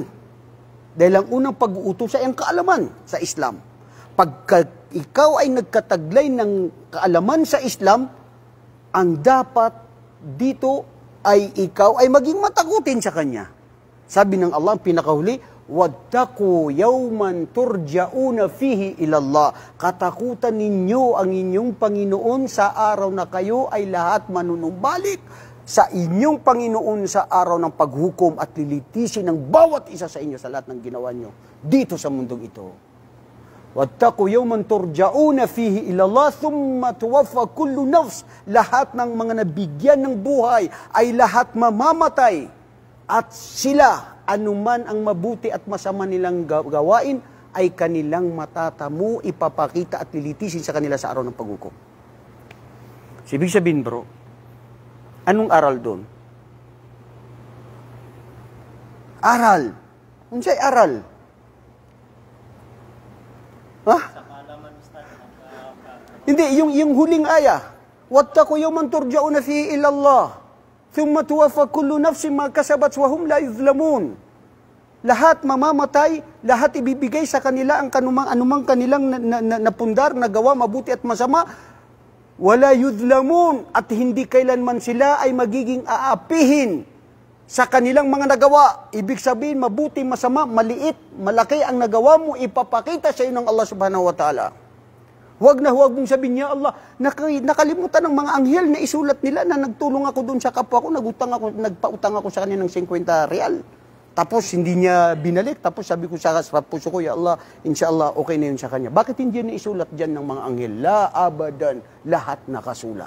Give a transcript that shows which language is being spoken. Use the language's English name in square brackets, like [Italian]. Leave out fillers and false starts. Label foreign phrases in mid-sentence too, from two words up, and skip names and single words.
[Filipino] Dahil ang unang pag-uutos ay ang kaalaman sa Islam. Pagka ikaw ay nagkataglay ng kaalaman sa Islam, ang dapat dito ay ikaw ay maging matakutin sa Kanya. Sabi ng Allah, ang pinakahuli, [Arabic] واتقوا يوما ترجعون فيه إلى الله. [Filipino] Katakutan ninyo ang inyong Panginoon sa araw na kayo ay lahat manunumbalik sa inyong Panginoon sa araw ng paghukom at lilitisin ng bawat isa sa inyo sa lahat ng ginawa nyo dito sa mundong ito. [Arabic] واتقوا يوما ترجعون فيه إلى الله ثم توفى كل نفس. [Filipino] Lahat ng mga nabigyan ng buhay ay lahat mamamatay. At sila, anuman ang mabuti at masama nilang gawain, ay kanilang matatamo, ipapakita at lilitisin sa kanila sa araw ng paghukom. Ibig sabihin bro, anong aral doon? Aral. [Cebuano] Unsay aral? Ha? [Filipino] Hindi, yung huling aya. [Arabic] واتقوا يوما ترجعون فيه إلى الله ثم توفى كل نفس ما كسبت وهم لا يظلمون. [Filipino] Lahat mamamatay, lahat ibibigay sa kanila ang anumang kanilang napundar, nagawa, mabuti at masama. [Arabic] ولا يظلمون, [Filipino] at hindi kailanman sila ay magiging aapihin sa kanilang mga nagawa. Ibig sabihin, mabuti, masama, maliit, malaki ang nagawa mo, ipapakita sa iyo ng Allah [Arabic] سبحانه وتعالى. [Filipino] Huwag mong sabihin niya, Allah, nakalimutan ng mga anghel na isulat nila na nagtulong ako doon sa kapwa ko, nagpautang ako sa kanya ng 50 real. Tapos hindi niya binalik, tapos sabi ko sa puso ko, [Arabic] يا الله, [Filipino] inshallah, okay na yun sa kanya. Bakit hindi niya isulat dyan ng mga anghel? [Arabic] لا أبدا, [Filipino] lahat nakasulat.